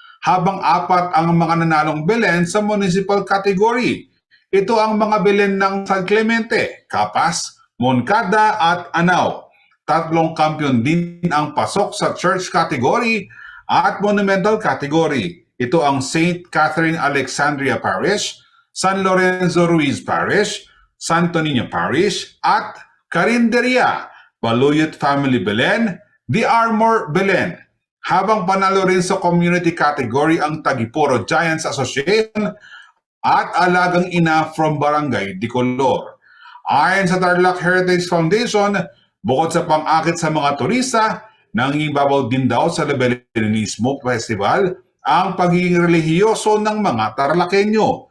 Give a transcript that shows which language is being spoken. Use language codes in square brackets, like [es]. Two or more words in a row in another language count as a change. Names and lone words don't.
[tl] habang 4 ang mga nanalong Belen sa municipal category. Ito ang mga Belen ng San Clemente, Capas, Moncada at Anao. 3 kampiyon din ang pasok sa church category at monumental category. Ito ang St. Catherine Alexandria Parish, San Lorenzo Ruiz Parish, Santo Niño Parish at Carinderia, Baluyot Family Belen, The Armor Belen. Habang panalo rin sa community category ang Tagiporo Giants Association at Alagang Ina from Barangay Dicolor. Ayon sa Tarlac Heritage Foundation, bukod sa pang-akit sa mga turista, nangingibabaw din daw sa Lebelenismo Festival ang pagiging relihiyoso ng mga Tarlakenyo.